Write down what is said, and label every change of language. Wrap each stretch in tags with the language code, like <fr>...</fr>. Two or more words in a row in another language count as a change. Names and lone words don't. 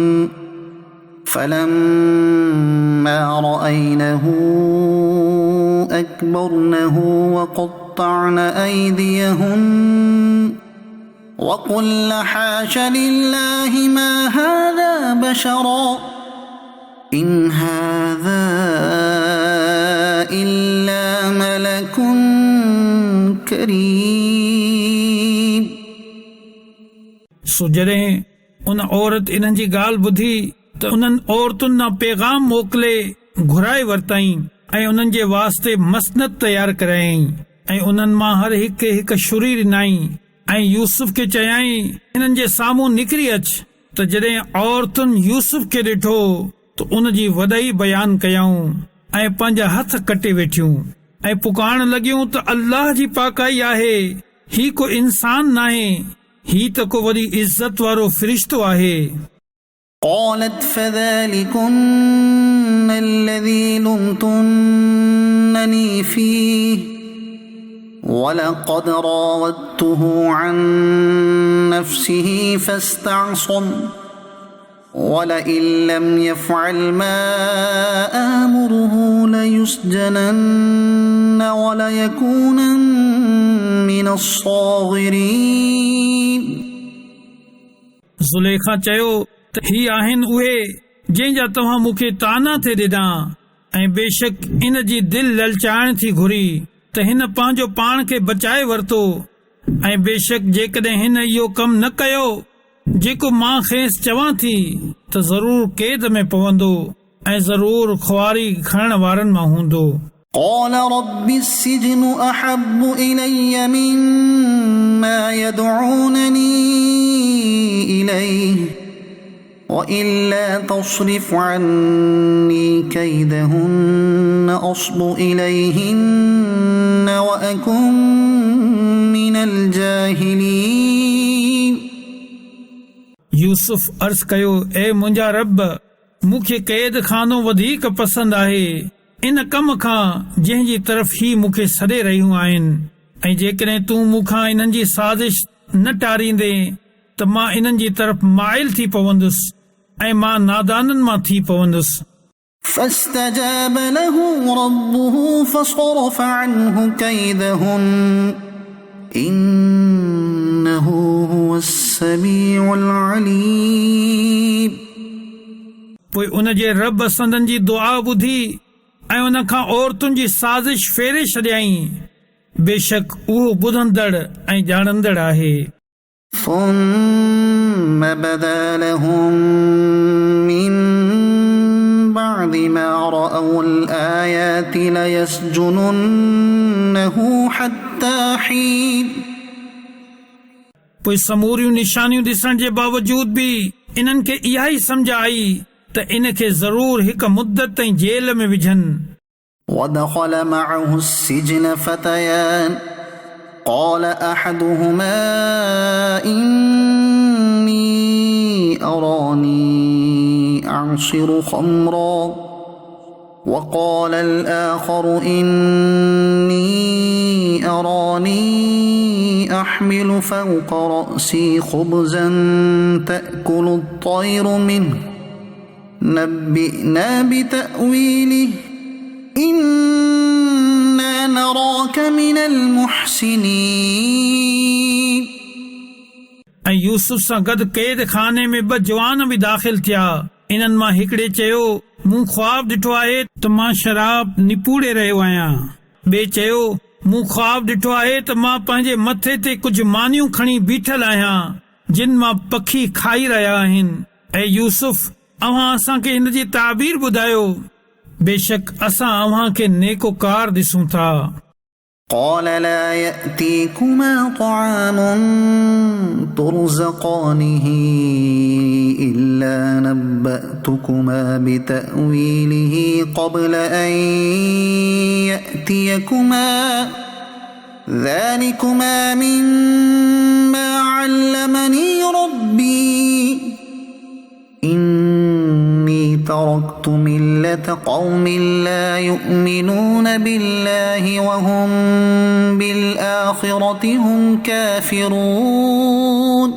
<ar>فلما رأينه أكبرنه وقطعن أيديهن وقلن حاش لله ما هذا بشرا إن هذا إلا ملك كريم।</ar> <sd>सो जॾहिं उन औरत इन्हनि जी ॻाल्हि ॿुधी त उन्हनि औरतुनि ना पैगाम मोकिले घुराए वरितईं ऐं उन्हनि जे वास्ते मसनद तयारु करायईं ऐं उन्हनि मां हर हिकु छुरी ॾिनाई ऐं यूसुफ खे चयाईं, इन्हनि जे साम्हूं निकिरी अच। त जॾहिं औरतुनि यूसुफ खे ॾिठो त उन जी वॾाई बयान कयऊं ऐं पंहिंजा हथ कटे वेठियूं ऐं पुकारण लॻियूं त अल्लाह जी पाकाई आहे, ही को इंसान नाहे, ही त को वॾी इज़त वारो फ़रिश्तो आहे।</sd> <ar>قالت فذلكن الذي لمتنني فيه ولقد راودته عن نفسه فاستعصم ولئن لم يفعل ما آمره ليسجنن وليكونن من الصاغرين।</ar> <sd>ज़ुलेखा चयो त ही आहिनि उहे जंहिंजा तव्हां मूंखे ताना थे ॾिना ऐं बेशक इन जी दिल ललचाइण थी घुरी त हिन पंहिंजो पाण खे बचाए वरितो ऐं बेशक जेकॾहिं हिन इहो कमु न कयो जेको मां खेसि चवां थी त ज़रूर क़ैद में पवंदो ऐं ज़रूर खुआरी खणण वारनि मां हूंदो।</sd> <ar>قال رب السجن أحب إلي مما يدعونني إليه وإلا تصرف عني كيدهن أصب إليهن وأكن من الجاهلين।</ar> <sd>यूसुफ अर्ज़ कयो, ए मुंहिंजा रब, मूंखे क़ैद खानो वधीक पसंद आहे इन कम खां जंहिंजी तरफ़ ही मूंखे सॾे रहियूं आहिनि, ऐं जेकॾहिं तूं मूंखां इन्हनि जी साज़िश न टारींदे त मां इन्हनि जी तरफ़ माइल थी पवंदुसि ऐं मां नादाननि मां थी पवंदुसि।</sd> <ar>فاستجاب له ربه فصرف عنه كيدهن إنه هو السميع العليم।</ar> <sd>पोइ उन जे रब संदन जी दुआ ॿुधी ऐं उन खां औरतुनि जी साज़िश फेरे छॾियईं। बेशक उहो ॿुधंदड़ ऐं ॼाणंदड़ आहे।</sd> <ar>ثم بدا لهم من بعد ما رأوا الآيات ليسجننه حتى حين।</ar> <sd>पोइ समूरियूं निशानियूं ॾिसण जे बावजूद बि इन्हनि खे इहा ई सम्झ आई त इन खे ज़रूर हिक मुद्दत ताईं जेल में विझनि।</sd> <ar>ودخل معه السجن فتيان قال أحدهما إني أراني أعصر خمرا وقال الآخر إني أراني أحمل فوق رأسي خبزا تأكل الطير منه نبئنا بتأويله إنا نراك من المحسنين।</ar> <sd>ऐं यूसुफ सां गॾु क़ैद खाने में ॿ जवान बि दाख़िल थिया। इन्हनि मां हिकिड़े चयो, मूं ख्वाब ॾिठो आहे त मां शराब निपूड़े रहियो आहियां। ॿिए चयो, मूं ख्वाब ॾिठो आहे त मां पंहिंजे मथे ते कुझु मानियूं खणी बीठल आहियां जिन मां पखी खाई रहिया आहिनि। ऐं यूसुफ, अव्हां असांखे हिन जी ताबीर ॿुधायो, बेशक असां अव्हां खे नेकोकार ॾिसूं था।</sd> <ar>قال لا يأتيكما طعام ترزقانه إلا نبأتكما بتأويله قبل أن يأتيكما ذلكما مما علمني ربي إني تركت ملة قوم لا يؤمنون بالله وهم بالآخرة هم كافرون।</ar>